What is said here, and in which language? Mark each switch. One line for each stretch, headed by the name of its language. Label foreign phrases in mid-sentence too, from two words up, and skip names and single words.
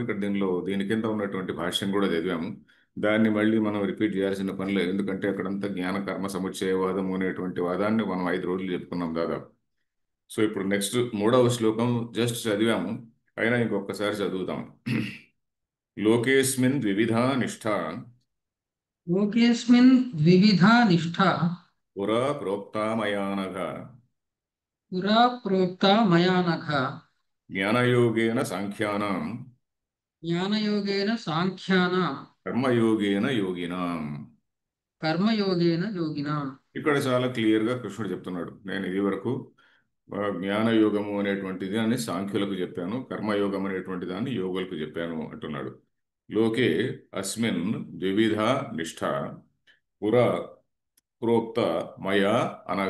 Telugu: ఇక్కడ దీని కింద ఉన్నటువంటి భాష్యం కూడా చదివాము. దాన్ని మళ్ళీ మనం రిపీట్ చేయాల్సిన పని లేదు, ఎందుకంటే అక్కడంతా జ్ఞాన కర్మ సముచ్చయవాదం అనేటువంటి వాదాన్ని మనం 5 రోజులు చెప్పుకున్నాం దాదాపు. సో ఇప్పుడు నెక్స్ట్ మూడవ శ్లోకం జస్ట్ చదివాము, అయినా ఇంకొకసారి చదువుతాం.
Sanskrit: లోకేస్మిన్ ద్వివిధా నిష్ఠా లోకేऽस्मिन् द्विविधा निष्ठा పురా ప్రోక్తా మయానఘ पुरा प्रोक्ता मया नघ జ్ఞానయోగేన సాంఖ్యానాం ज्ञानयोगेन साङ्ख्यानां కర్మయోగేన యోగినాం. कर्मयोगेन योगिनाम्।
Telugu: ఇక్కడ చాలా క్లియర్గా కృష్ణుడు చెప్తున్నాడు, నేను ఇది వరకు జ్ఞానయోగము అనేటువంటిది అని సాంఖ్యులకు చెప్పాను, కర్మయోగం అనేటువంటి దాన్ని యోగులకు చెప్పాను అంటున్నాడు.
Sanskrit: లోకే అస్మిన్ ద్వివిధ నిష్ఠ పురా ప్రోక్త మయా అనఘ.